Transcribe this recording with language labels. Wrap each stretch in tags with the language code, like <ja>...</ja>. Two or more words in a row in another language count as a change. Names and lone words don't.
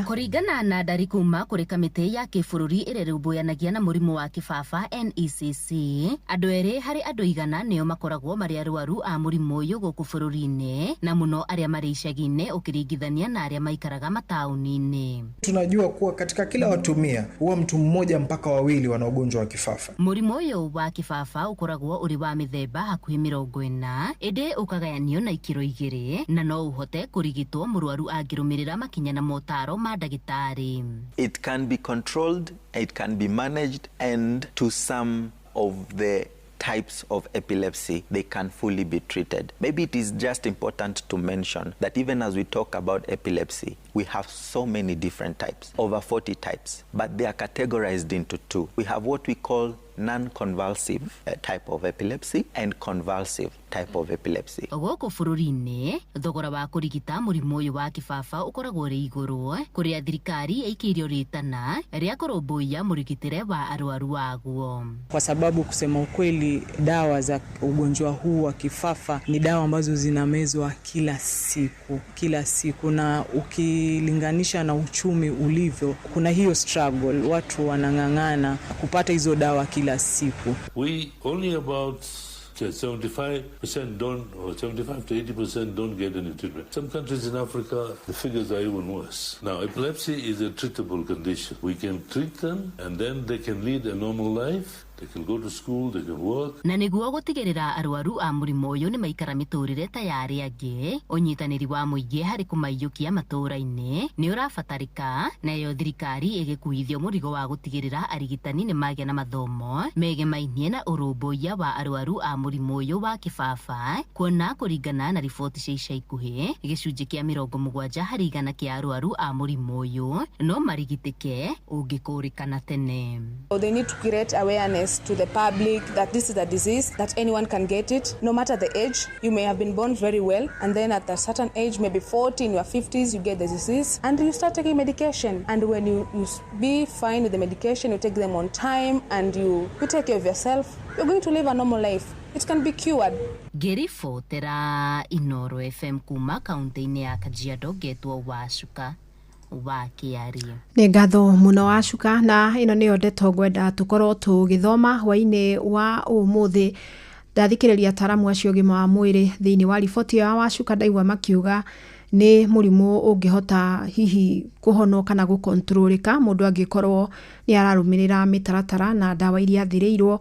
<ki>Kũringana na ndari kuma kũrĩ kamĩtĩ ya kĩbũrũri ĩrĩa ĩrũmbũyanagia na mũrimũ wa kĩbaba NECC, andũ erĩ harĩ andũ 100 nĩo makoragwo marĩ arwaru a mũrimũ ũyũ gũkũ bũrũri-inĩ, na mũno arĩa marĩ icagi-inĩ ũkĩringithania na arĩa maikaraga mataũni-inĩ.</ki> <sw>Tunajua kuwa katika kila watu 100 huwa mtu mmoja mpaka 2 wana ugonjwa wa kifafa.</sw> <ki>Mũrimũ ũyũ wa kĩbaba ũkoragwo ũrĩ wa mĩthemba hakuhĩ 40, ĩndĩ ũkagayanio na ikĩro 2 na no ũhote kũrigitwo mũrwaru angĩrũmĩrĩra makinya na motaro ma ndagĩtarĩ.</ki> <en>It can be controlled, it can be managed, and to some of the types of epilepsy, they can fully be treated. Maybe it is just important to mention that even as we talk about epilepsy, we have so many different types, over 40 types, but they are categorized into 2. We have what we call non-convulsive type of epilepsy and convulsive type of epilepsy.</en> <ki>Gũkũ bũrũri-inĩ, thogora wa kũrigita mũrimũ ũyũ wa kĩbaba ũkoragwo ũrĩ igũrũ, kũrĩa thirikari ĩikĩirio rĩtana rĩa kũrũmbũiya mũrigitĩre wa arwaru waguo.</ki> <sw>Kwa sababu kusema ukweli, dawa za ugonjwa huu wa kifafa ni dawa ambazo zinamezwa kila siku, na ukilinganisha na uchumi ulivyo, kuna hiyo struggle, watu wanang'ang'ana kupata hizo dawa kila siku.</sw> <en>We only about 75% don't, or 75 to 80% don't get any treatment. Some countries in Africa, the figures are even worse. Now, epilepsy is a treatable condition. We can treat them and then they can lead a normal life. They can go to school, they can work.</en> <ki>Na nĩguo gũtigĩrĩra arwaru a mũrimũ ũyũ nĩ maikara mĩtũrĩre ta ya arĩa angĩ, ũnyitanĩri wa mũingĩ harĩ kũmaiyũkia matũũra-inĩ nĩ ũrabatarĩka, nayo thirikari ĩgĩkuithio mũrigo wa gũtigĩrĩra arigitani nĩ magĩa na mathomo megemainie na ũrũmbũiya wa arwaru a mũrimũ ũyũ wa kĩbaba, kuona kũringana na riboti cia ica ikuhĩ, gĩcunjĩ kĩa 70% kĩa arwaru a mũrimũ ũyũ no marigitĩke ũngĩkũrĩkana tene.</ki> <en>They need to create awareness to the public that this is a disease, that anyone can get it, no matter the age. You may have been born very well, and then at a certain age, maybe 40, in your 50s, you get the disease, and you start taking medication. And when you be fine with the medication, you take them on time, and you take care of yourself, you're going to live a normal life. It can be cured.</en> <ki>Ngĩribotera Inooro FM kuma kaunti-inĩ ya Kajiado, ngetwo Wacuka wa Kĩarie. Nĩ ngatho mũno Wacuka, na ĩno nĩyo ndeto ngwenda tũkorwo tũgĩthoma hwainĩ wa ũmũthĩ. Ndathikĩrĩria ataramu acio ũgima wa mwĩrĩ thĩinĩ wa riboti ya Wacuka ndaigua makiuga nĩ mũrimũ ũngĩhota hihi kũhono kana gũkontrolĩka mũndũ angĩkorwo nĩ ararũmĩrĩra mĩtaratara na ndawa iria athĩrĩirwo.</ki>